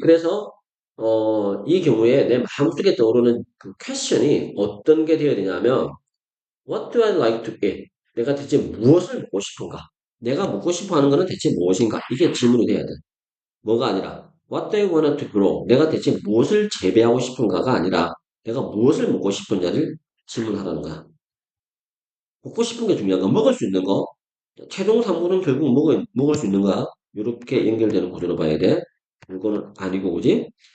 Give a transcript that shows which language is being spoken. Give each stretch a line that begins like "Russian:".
Korean: 그래서 이 경우에 내 마음속에 떠오르는 그 question이 어떤 게 되어야 되냐면
English: What do I like to eat?
Korean: 내가 대체 무엇을 먹고 싶은가? 내가 먹고 싶어 하는 것은 대체 무엇인가? 이게 질문이 돼야 돼. 뭐가 아니라
English: What do I want to grow?
Korean: 내가 대체 무엇을 재배하고 싶은가가 아니라 내가 무엇을 먹고 싶은가를 질문하라는 거야. 먹고 싶은 게 중요한 거, 먹을 수 있는 거. 최종 산물은 결국 먹을 수 있는 거야. 이렇게 연결되는 구조로 봐야 돼. 이거는 아니고, 그지?